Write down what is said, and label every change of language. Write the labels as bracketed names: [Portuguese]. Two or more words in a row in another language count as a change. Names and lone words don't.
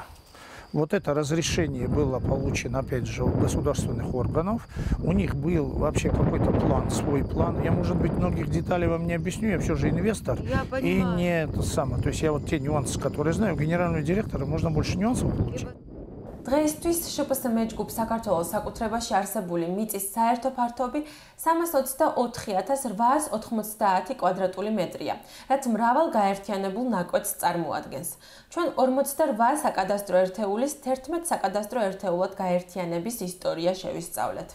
[Russian] Вот это разрешение было получено, опять же, у государственных органов. У них был вообще какой-то план, свой план. Я, может быть, многих деталей вам не объясню, я все же инвестор. И не то самое. То есть я вот те нюансы, которые знаю, у генерального директора можно больше нюансов получить. [Georgian] დღეისთვის შპს მეჯგუფ საქართველოს საკუთრებაში არსებული მიწის საერთო ფართობი 324,890 კვადრატული მეტრია, რაც მრავალ გაერთიანებულ ნაკვეთს წარმოადგენს. ჩვენ 48 საკადასტრო ერთეულის 11 საკადასტრო ერთეულად გაერთიანების ისტორია შევისწავლეთ.